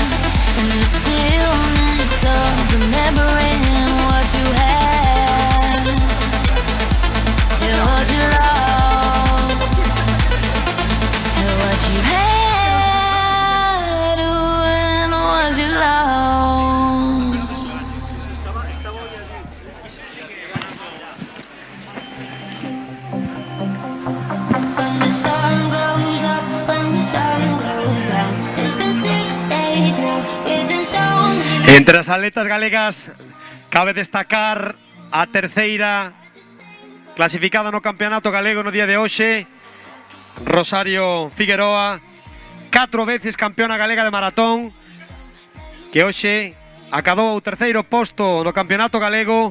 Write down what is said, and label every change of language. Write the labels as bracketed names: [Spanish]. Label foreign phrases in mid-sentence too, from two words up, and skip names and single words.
[English] And the stillness of remembering what you had and what you lost and what you had and what you lost. When the sun goes up, when the sun goes down, it's been 6 days now, it didn't show me. [Galician] Entre as atletas galegas cabe destacar a terceira clasificada no campeonato galego no día de hoxe, Rosario Figueroa, 4 veces campeona galega de maratón, que hoxe acadou o terceiro posto no campeonato galego.